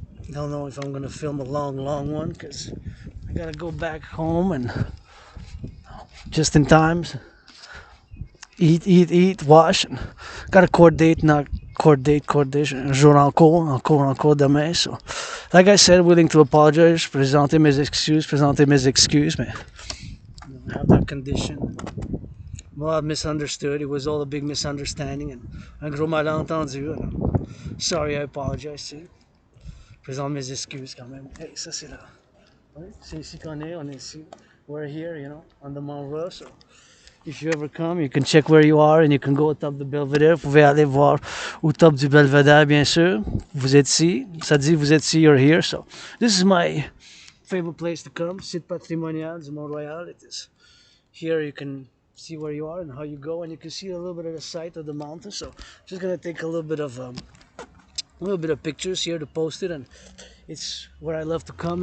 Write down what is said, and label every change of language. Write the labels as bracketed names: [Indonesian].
[English] Don't know if I'm gonna film a long one because I gotta go back home and just in time eat, wash, and got a court date, [French] un jour en cours demain. [English] So, like I said, willing to apologize, [French] présenter mes excuses, mais [English] I have that condition. Well, I misunderstood. It was all a big misunderstanding and [French] un gros malentendu. [English] Sorry, I apologize to you. [French] Présente mes excuses quand même. Hey, ça c'est là. Ouais, c'est ici qu'on est, on est ici. [English] We're here, you know, on the Mont Ross. So if you ever come, you can check where you are and you can go [French] au top de Belvedere. Vous pouvez aller voir au top du Belvedere, bien sûr. Vous êtes ici. Ça dit, vous êtes ici, [English] you're here. So this is my favorite place to come. Site patrimonial du Mont-Royal. It is here you can see where you are and how you go, and you can see a little bit of the site of the mountain. So just gonna take a little bit of pictures here to post it, and it's where I love to come.